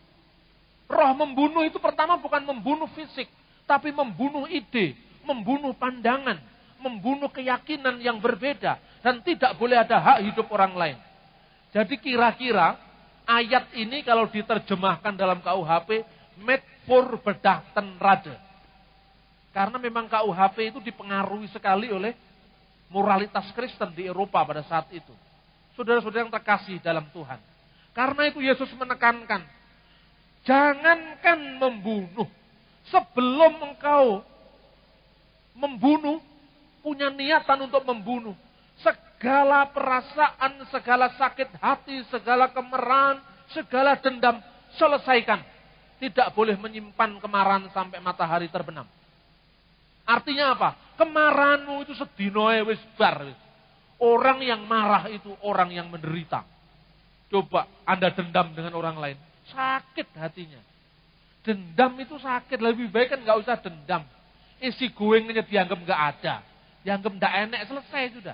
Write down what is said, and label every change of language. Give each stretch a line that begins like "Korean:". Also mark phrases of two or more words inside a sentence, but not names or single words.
Indonesian: Roh membunuh itu pertama bukan membunuh fisik, tapi membunuh ide, membunuh pandangan, membunuh keyakinan yang berbeda, dan tidak boleh ada hak hidup orang lain. Jadi kira-kira ayat ini kalau diterjemahkan dalam KUHP,
Dutch: met voor bedachten rade.
Indonesian: Karena memang KUHP itu dipengaruhi sekali oleh moralitas Kristen di Eropa pada saat itu. Saudara-saudara yang terkasih dalam Tuhan. Karena itu Yesus menekankan, jangankan membunuh, sebelum engkau membunuh, punya niatan untuk membunuh, segala perasaan, segala sakit hati, segala kemarahan, segala dendam, selesaikan. Tidak boleh menyimpan kemarahan sampai matahari terbenam. Artinya apa? Kemarahanmu itu
Javanese: sedinoe wis bar.
Indonesian: Orang yang marah itu orang yang menderita. Coba Anda dendam dengan orang lain, sakit hatinya. Dendam itu sakit, lebih baik kan gak usah dendam. Isi goengnya dianggap gak ada, dianggap gak enak, selesai sudah.